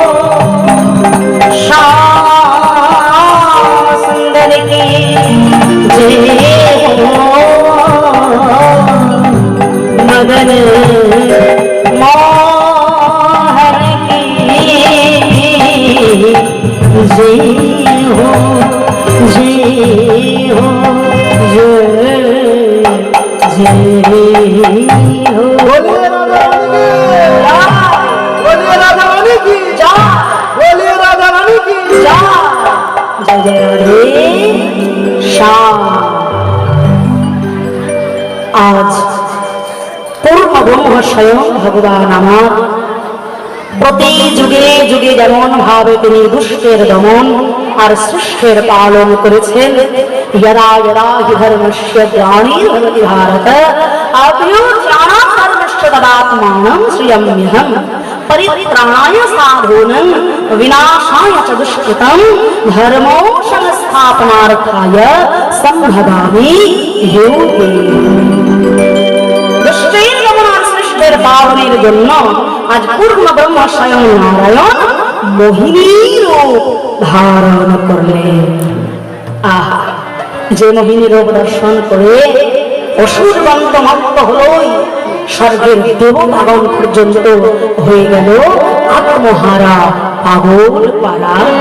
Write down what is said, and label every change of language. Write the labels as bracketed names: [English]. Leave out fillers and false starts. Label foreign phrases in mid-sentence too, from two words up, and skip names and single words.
[Hindi] श्याम सुंदर की जय हो, मदन मोहन की जय हो, जय हो, जय हो। बोलिए राधा रानी की, बोलिए राधा रानी की, बोलिए राधा रानी की। जय जय राधे श्याम। [Bangla] आज পূর্ণ ব্রহ্ম স্বয়ং ভগবান আমার প্রতি যুগে যুগে যেমন ভাবে তিনি দুষ্টের দমন আর সৃষ্টের পালন করেছেন। [Sanskrit] यदा यदा हि धर्मस्य ग्लानिर्भवति भारत अभ्युत्थानाय धर्मस्य तदात्मानं श्रियम्यहं परित्राणाय साधूनां विनाशाय च दुष्कृतं धर्मो संस्थापनार्थाय सम्भवामि युगे। [Bangla] দুষ্টের দমন আর সৃষ্টের পালনের জন্য আজ পূর্ণ ব্রহ্ম স্বয়ং নারায়ণ মোহিনী রূপ ধারণ করলেন। আহা, যে মোহিনী রূপ দর্শন করে অসুর বন্ধমত্ত হলই স্বর্গের দেবতাগণ পর্যন্ত হয়ে গেল আত্মহারা পাগল পাড়া।